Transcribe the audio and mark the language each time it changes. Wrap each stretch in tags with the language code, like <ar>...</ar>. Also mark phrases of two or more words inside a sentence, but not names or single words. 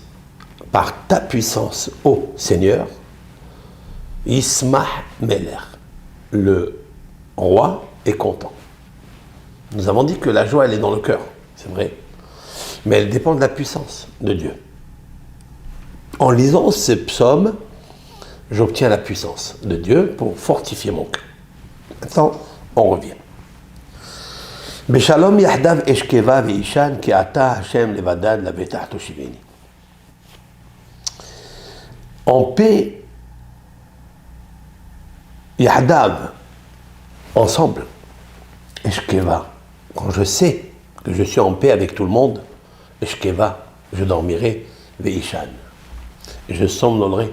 <fr>Par ta puissance, ô Seigneur,</fr> <he>ישמח מלך,</he> <fr>le roi est content. Nous avons dit que la joie, elle est dans le cœur, c'est vrai, mais elle dépend de la puissance de Dieu. En lisant ces psaumes, j'obtiens la puissance de Dieu pour fortifier mon cœur. Maintenant, on revient.</fr> <he>בשלום יחדו אשכבה ואישן כי אתה השם לבדד לבטח תושיבני.</he> <fr>En paix, yahdav, ensemble, eshkeva, quand je sais que je suis en paix avec tout le monde, eshkeva, je dormirai, veishan, je somnolerai.</fr>